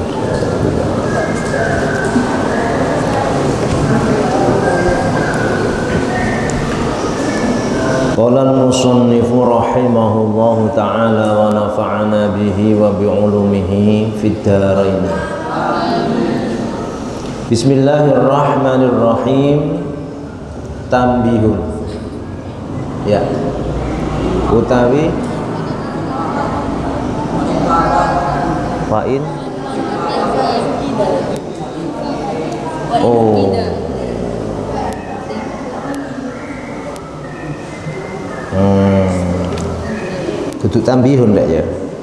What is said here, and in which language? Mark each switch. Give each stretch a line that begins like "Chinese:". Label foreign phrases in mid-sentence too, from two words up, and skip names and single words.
Arabic: قال المصنف رحمه الله تعالى ونفعنا به وبعلومه في الدارين. بسم الله الرحمن الرحيم.
Javanese: Tambihun, ya, utawi fa'in. Oh, duduk tambihun enggak ya?